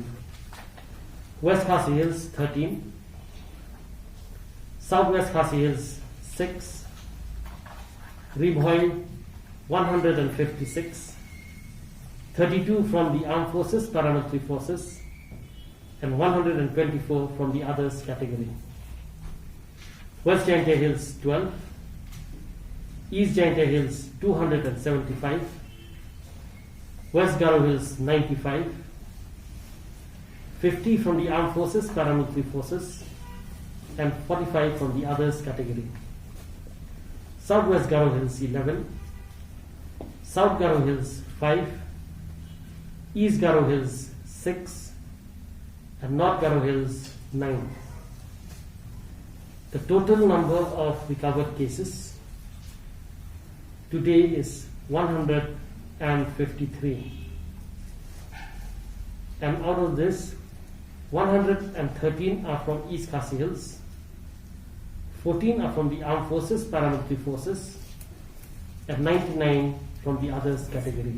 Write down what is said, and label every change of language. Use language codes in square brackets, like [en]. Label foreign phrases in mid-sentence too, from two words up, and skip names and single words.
[en] West RiKhasi Hills 13, Southwest RiKhasi Hills 6, Riboy 156, 32 from the Armed Forces, Paramilitary Forces, and 124 from the others category. West Gianta Hills 12, East Gianta Hills 275, West Garo Hills 95, 50 from the Armed Forces, Paramilitary Forces, and 45 from the others category. Southwest Garo Hills 11, South Garo Hills 5, East Garo Hills 6, and North Garo Hills 9. The total number of recovered cases today is 153, and out of this 113 are from East RiKhasi Hills, 14 are from the Armed Forces, Paramilitary Forces, and 99 from the others category.